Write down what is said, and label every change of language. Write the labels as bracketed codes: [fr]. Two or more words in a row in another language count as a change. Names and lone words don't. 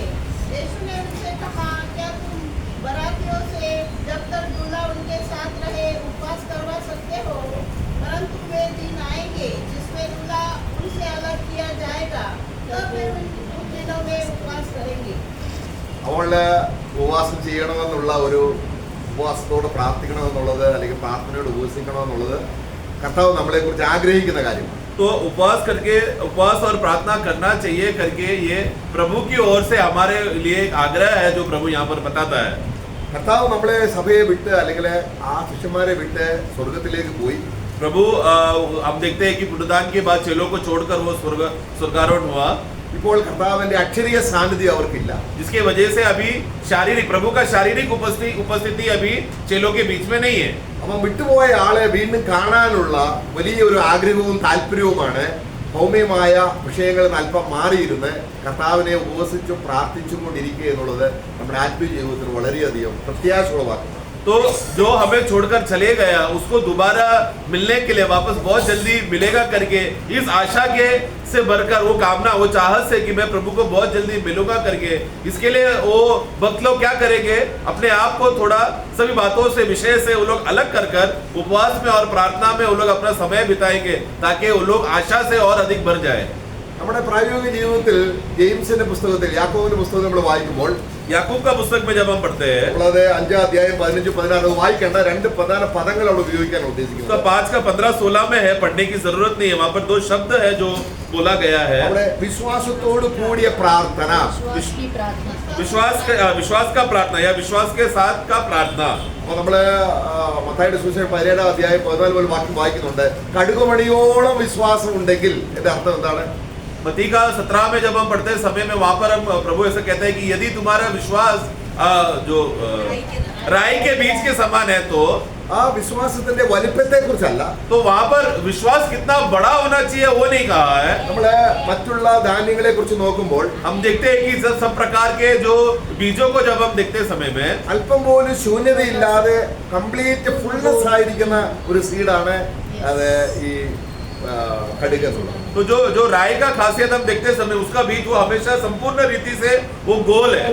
[hi] यीशु ने उनसे कहा, क्या तुम बरातियों से जब तक दूल्हा उनके साथ रहे उपवास करवा सकते हो? परंतु वे दिन आएंगे जिसमें दूल्हा उनसे अलग किया जाएगा, तब वे उन दिनों में उपवास करेंगे. [ml] അവള് ഉപവാസം ചെയ്യണമെന്നുള്ള ഒരു ഉപവാസത്തോട് പ്രാർത്ഥിക്കണമെന്നുള്ളത് അല്ലെങ്കിൽ പ്രാർത്ഥനയോട് ഉപവസിക്കണമെന്നുള്ളത് കർത്താവ് നമ്മളെ കുറിച്ച് ആഗ്രഹിക്കുന്ന കാര്യമാണ്. [hi] तो उपवास और प्रार्थना करना चाहिए करके ये प्रभु की ओर से हमारे लिए एक आग्रह है जो प्रभु यहाँ पर बताता है. [ml] കർത്താവ് നമ്മളെ സഭയെ വിട്ട് അല്ലെങ്കിൽ ആ ശിഷ്യന്മാരെ വിട്ട് സ്വർഗത്തിലേക്ക് പോയി. [hi] प्रभु हम देखते हैं कि पुनरुत्थान के बाद चेलों को छोड़कर वो स्वर्गारोहण हुआ. [ml] ഇപ്പോൾ കർത്താവിന്റെ അക്ഷരീയ സാന്നിധ്യം അവർക്കില്ല. [hi] जिसके वजह से अभी प्रभु का शारीरिक उपस्थिति अभी चेलों के बीच में नहीं है. [ml] അപ്പം വിട്ടുപോയ ആളെ വീണ്ടും കാണാനുള്ള വലിയ ഒരു ആഗ്രഹവും താല്പര്യവുമാണ് ഭൗമ്യമായ വിഷയങ്ങളിൽ നിന്ന് അല്പം മാറിയിരുന്ന് കർത്താവിനെ ഉപവസിച്ചും പ്രാർത്ഥിച്ചും കൊണ്ടിരിക്കുക എന്നുള്ളത് നമ്മുടെ ആത്മീയ ജീവിതത്തിൽ വളരെയധികം പ്രത്യാശ ഉളവാക്കുന്നു. [hi] तो जो हमें छोड़कर चले गया उसको दोबारा मिलने के लिए वापस बहुत जल्दी मिलेगा करके इस आशा के से भरकर वो कामना, वो चाहत से कि मैं प्रभु को बहुत जल्दी मिलूंगा करके, इसके लिए वो भक्त लोग क्या करेंगे, अपने आप को थोड़ा सभी बातों से विषय से वो लोग अलग कर उपवास में और प्रार्थना में वो लोग अपना समय बिताएंगे ताकि वो लोग आशा से और अधिक भर जाए. [ml] നമ്മുടെ പ്രായോഗിക ജീവിതത്തിൽ ജെയിംസിന്റെ പുസ്തകത്തിൽ യാക്കോബിന്റെ പുസ്തകം നമ്മൾ വായിക്കുമ്പോൾ [hi] याकूब का पुस्तक में जब हम पढ़ते हैं [ml] നമ്മളത് 5 അധ്യായം 15-16 വായിക്കേണ്ട രണ്ട് പ്രധാന പദങ്ങൾ അവിടെ ഉപയോഗിക്കാൻ ഉദ്ദേശിക്കുന്നത്. [hi] 5 का 15-16 में है, पढ़ने की जरूरत नहीं है. वहाँ पर 2 शब्द है जो बोला गया है. [ml] അവിടെ വിശ്വാസത്തോട് കൂടിയ പ്രാർത്ഥന, [hi] विश्वास का प्रार्थना या विश्वास के साथ का प्रार्थना. [ml] അപ്പോൾ നമ്മള് മത്തായിയുടെ സുവിശേഷം 17 അധ്യായം 14 മുതൽ വാക്യം വായിക്കുന്നുണ്ട്. കടുകുമണിയോളം വിശ്വാസം ഉണ്ടെങ്കിൽ എന്റെ അർത്ഥം എന്താണ്? [hi] मत्ती का 17 में जब हम पढ़ते हैं समय में वहां पर हम प्रभु ऐसा कहते हैं कि यदि तुम्हारा विश्वास जो राई के बीज के समान है तो [ml] ആ വിശ്വാസത്തിന്റെ വലിപ്പത്തെ കുറിച്ചല്ല, [hi] तो वहां पर विश्वास कितना बड़ा होना चाहिए वो नहीं कहा है। [ml] നമ്മള് മറ്റുള്ള ധാന്യങ്ങളെ കുറിച്ച് നോക്കുമ്പോൾ [hi] हम देखते हैं कि सब प्रकार के जो बीजों को जब हम देखते समय में [ml] അല്പം പോലും ശൂന്യതയില്ലാതെ [en] complete fullness [ml] ആയിരിക്കുന്ന ഒരു സീഡാണ് അത് ഈ കടുക് എന്നുള്ളത്. [hi] तो जो राई का खासियत हम देखते समय उसका बीज वो हमेशा संपूर्ण रीति से वो गोल है।